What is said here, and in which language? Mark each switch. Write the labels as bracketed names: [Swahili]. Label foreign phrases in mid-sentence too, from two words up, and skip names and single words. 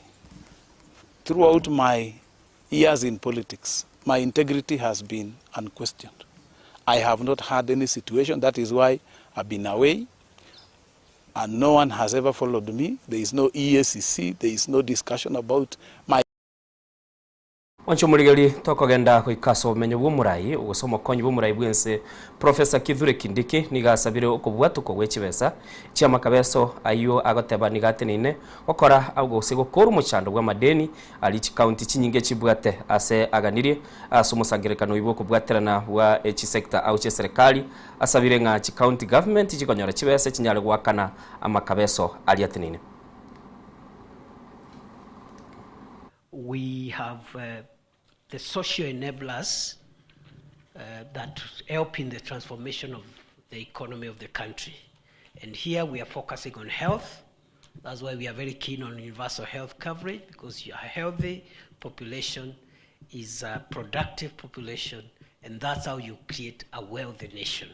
[English] Throughout my years in politics, my integrity has been unquestioned. I have not had any situation. That is why I've been away, and no one has ever followed me. There is no EACC. There is no discussion about my... [Gusii] Wancho muligeri tokogenda kuikaso menyo bumurai ugosomo konyi bumurai bwense Professor Kithure Kindiki nigasabire okubwatu ko wechibesa chiama kabeso ayo agoteba nigatenine okora agosigo koru muchando bwa madeni ali county chinyinge chibwate ase aganirie asomusangirekano ibo kubwaterana bwa sector au che serikali asabire nga [English] county government [Gusii] chikonyora chibesa chinyale gwakana amakabeso ali atenine. [English] We have the social enablers that help in the transformation of the economy of the country. And here we are focusing on health. That's why we are very keen on universal health coverage, because a healthy population is a productive population And that's how you create a wealthy nation.